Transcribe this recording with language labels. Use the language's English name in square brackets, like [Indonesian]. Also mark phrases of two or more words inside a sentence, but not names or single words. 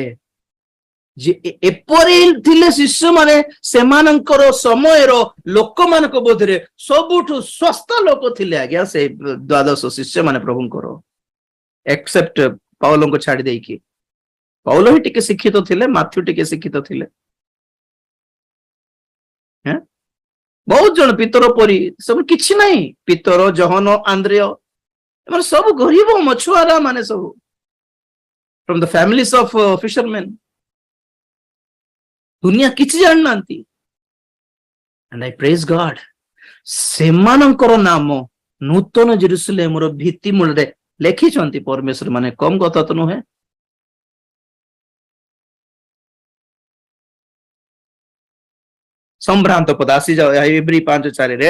[Odia] ଯେ ଏପରି ଥିଲେ ଶିଷ୍ୟ ମାନେ, ସେମାନଙ୍କର ସମୟର ଲୋକମାନଙ୍କ ବୋଧରେ ସବୁଠୁ ଶସ୍ତା ଲୋକ ଥିଲେ ଆଜ୍ଞା ସେ 12 ଶିଷ୍ୟ ମାନେ ପ୍ରଭୁଙ୍କର, ଏକ୍ସେପ୍ଟ ପାଉଲଙ୍କୁ ଛାଡି ଦେଇକି। ପାଉଲ ହିଁ ଟିକେ ଶିକ୍ଷିତ ଥିଲେ, ମାଥ୍ୟୁ ଟିକେ ଶିକ୍ଷିତ ଥିଲେ। ବହୁତ ଜଣ ପିତର ପରି ସବୁ କିଛି ନାହିଁ। ପିତର, ଜହନ, ଆନ୍ଦ୍ରେୟ ଏମାନେ ସବୁ ଗରିବ ମଛୁଆରା ମାନେ, ସବୁ [English] from the families of fishermen. [Odia] ଦୁନିଆ କିଛି ଜାଣିନାହାନ୍ତି। [English] and I praise God, [Odia] ସେମାନଙ୍କର ନାମ ନୂତନ ଜେରୁସାଲେମର ଭିତ୍ତି ମୂଳରେ ଲେଖିଛନ୍ତି ପରମେଶ୍ୱର ମାନେ। କମ କଥା ତ ନୁହେଁ। ସମ୍ଭ୍ରାନ୍ତ ପଦ ଆସିଯାଉ ହେବ୍ରୀ 5:4ରେ।